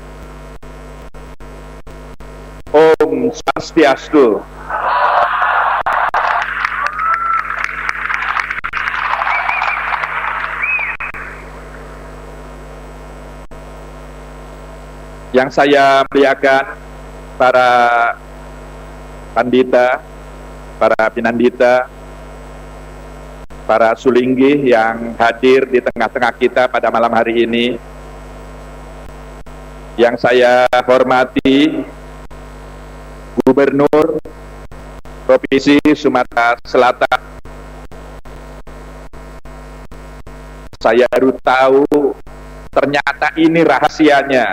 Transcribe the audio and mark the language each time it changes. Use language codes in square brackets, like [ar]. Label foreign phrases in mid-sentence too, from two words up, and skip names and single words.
[ban] Om Swastiastu. [id] Yang saya muliakan para pandita, para pinandita, para sulinggih yang hadir di tengah-tengah kita pada malam hari ini. Yang saya hormati Gubernur Provinsi Sumatera Selatan. Saya baru tahu ternyata ini rahasianya.